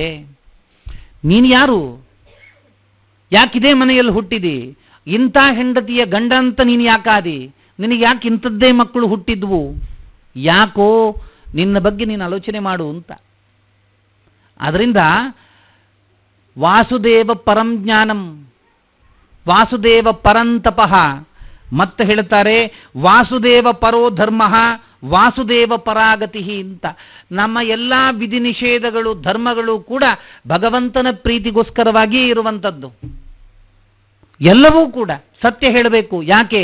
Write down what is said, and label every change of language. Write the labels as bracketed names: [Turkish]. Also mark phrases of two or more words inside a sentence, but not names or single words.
[Kannada] ನೀನು ಯಾರು? ಯಾಕಿದೇ ಮನೆಯಲ್ಲಿ ಹುಟ್ಟಿದಿ? ಇಂಥ ಹೆಂಡತಿಯ ಗಂಡ ಅಂತ ನೀನು ಯಾಕಾದಿ? ನಿನಗೆ ಯಾಕೆ ಇಂಥದ್ದೇ ಮಕ್ಕಳು ಹುಟ್ಟಿದ್ವು? ಯಾಕೋ ನಿನ್ನ ಬಗ್ಗೆ ನೀನು ಆಲೋಚನೆ ಮಾಡು ಅಂತ. [Sanskrit] ಅದರಿಂದ ವಾಸುದೇವ ಪರಂ ಜ್ಞಾನಂ, ವಾಸುದೇವ ಪರಂತಪಃ. [Kannada] ಮತ್ತೆ ಹೇಳ್ತಾರೆ [Sanskrit] ವಾಸುದೇವ ಪರೋ ಧರ್ಮ, ವಾಸುದೇವ ಪರಾಗತಿ ಅಂತ. [Kannada] ನಮ್ಮ ಎಲ್ಲ ವಿಧಿ ನಿಷೇಧಗಳು, ಧರ್ಮಗಳು ಕೂಡ ಭಗವಂತನ ಪ್ರೀತಿಗೋಸ್ಕರವಾಗಿಯೇ ಇರುವಂಥದ್ದು. ಎಲ್ಲವೂ ಕೂಡ ಸತ್ಯ ಹೇಳಬೇಕು. ಯಾಕೆ?